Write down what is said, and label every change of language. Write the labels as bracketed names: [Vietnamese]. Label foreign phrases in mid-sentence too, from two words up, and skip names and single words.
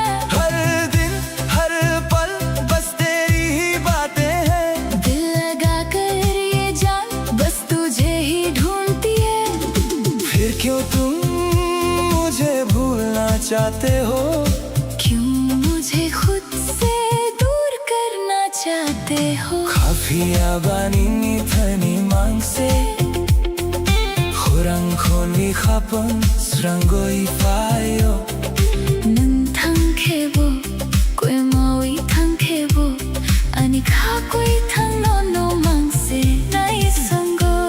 [Hindi] हर दिन हर पल बस तेरी ही बातें हैं दिल लगा कर ये जान बस तुझे ही ढूंढती है फिर क्यों तुम मुझे भूलना चाहते हो क्यों मुझे खुद से दूर करना चाहते हो [Kok Borok] Kapiawani ni tani mangse Khurang khoni khapang surangoi fayo Nung thang khebo koi mawi thang khebo ani kha koi thang no mang se nai sango